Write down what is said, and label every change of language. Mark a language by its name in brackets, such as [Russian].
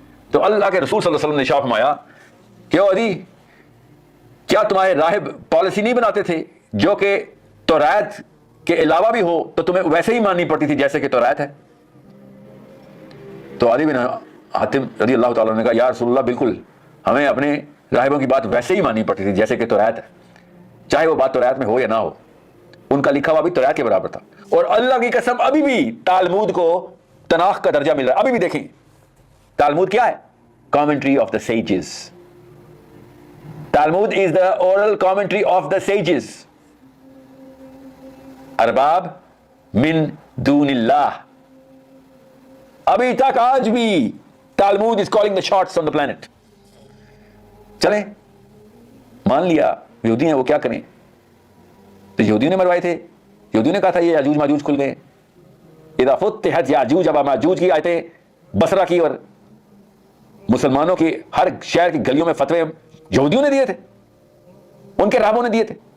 [Urdu] تو اللہ کے رسول صلی اللہ علیہ وسلم نے ارشاد فرمایا کہ او عدی، کیا تمہارے راہب پالیسی نہیں بناتے تھے جو کہ توریت کے علاوہ بھی ہو تو تمہیں ویسے ہی ماننی پڑتی تھی جیسے کہ توریت ہے؟ تو عدی بن حاتم رضی اللہ تعالیٰ نے کہا یا رسول اللہ، بالکل، ہمیں اپنے راہبوں کی بات ویسے ہی ماننی پڑتی تھی جیسے کہ توریت ہے، چاہے وہ بات توریت میں ہو یا نہ ہو. ان کا لکھا ہوا بھی توریت کے برابر تھا. اور اللہ کی قسم ابھی بھی تالمود کو تناخ کا درجہ مل رہا ہے. ابھی بھی دیکھیں تالمود کیا ہے، [English] Commentary of the sages. Talmud is the oral commentary of the sages. [Arabic] ارباب من دون اللہ. [Urdu] ابھی تک آج بھی [English] Talmud is calling the shots on the planet. [Urdu] چلیں مان لیا یہودی ہیں، وہ کیا کریں؟ تو یہودیوں نے مروائے تھے، یہودیوں نے کہا تھا یہ یاجوج ماجوج کھل گئے. [Arabic] اذا فتحت یاجوج و ماجوج [Urdu] کی آیتیں بصرہ کی، اور مسلمانوں کی ہر شہر کی گلیوں میں فتوے یہودیوں نے دیے تھے، ان کے راہبوں نے دیے تھے.